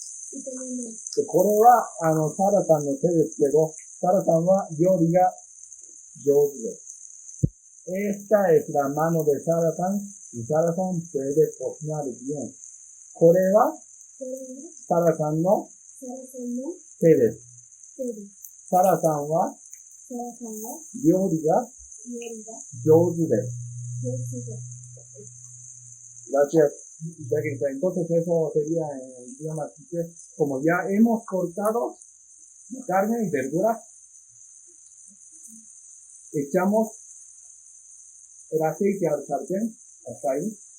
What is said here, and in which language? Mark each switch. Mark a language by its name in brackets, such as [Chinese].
[Japanese] で、これは、サラさんの手ですけど、サラさんは料理が上手です。 [Spanish] Esta es la mano de Sara San, y Sara San puede cocinar bien. [Japanese] これは、サラさんの手です。サラさんは、料理が上手です。 [Spanish] Gracias. Entonces eso sería en el idioma quiché. Como ya hemos cortado la carne y verdura, echamos el aceite al sartén, hasta ahí.